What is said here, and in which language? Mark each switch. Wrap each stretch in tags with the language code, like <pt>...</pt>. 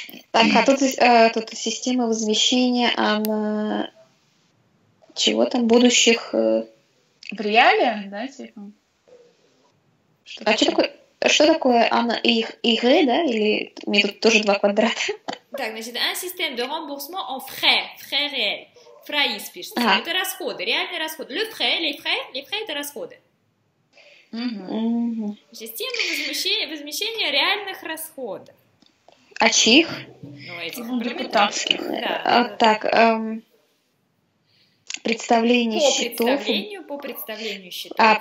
<ru>Так, а тут система возмещения чего там, будущих... В реале, да, типа? Что такое ИГ, да? Или мне тут тоже 2 квадрата? Так, значит,</ru> <fr>un système de remboursement en frais réels.</fr> <ru>Фраис пишется. Ага. Это расходы, реальные расходы.</ru> <fr>Les frais</fr> <ru>это расходы. Мгм. Система возмещения реальных расходов. А чьих? Ну, этих Ну, парламентарских. депутатских. Да. Так, представление счетов. По представлению счетов.</ru>